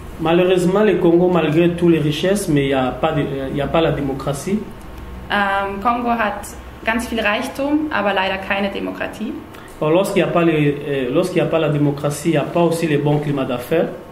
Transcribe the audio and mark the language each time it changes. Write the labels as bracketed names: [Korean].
[French] Malheureusement, le Congo, malgré toutes les richesses, mais il n'y a pas la démocratie. [German] Kongo hat ganz viel Reichtum, aber leider keine Demokratie. [French] Lorsqu'il n'y a pas la démocratie, il n'y a pas aussi le bon climat d'affaires.